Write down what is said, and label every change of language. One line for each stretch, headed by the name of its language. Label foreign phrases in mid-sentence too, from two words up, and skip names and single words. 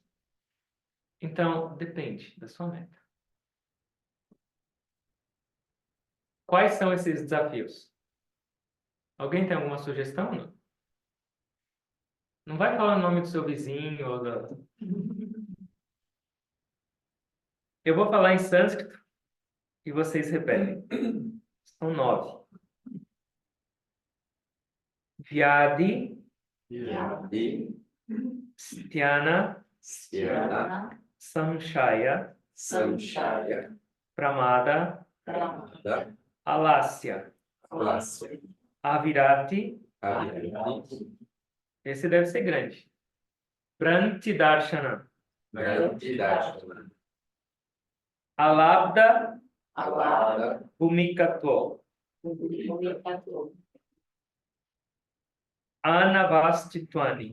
Portuguese: Então, depende da sua meta. Quais são esses desafios? Alguém tem alguma sugestão? Não, não vai falar o nome do seu vizinho ou da... Eu vou falar em sânscrito e vocês repetem. São 9. Vyadi, Yadi, Sthana, Sthana, Samshaya, Samshaya, Pramada, Pramada, Alasya, Alasya, Avirati. Avirati, Esse deve ser grande. Prantidarshana, Grantidashana, Alabda, Alada,
Sanskrit: भूमिकत्व, अनवस्थितत्वानि.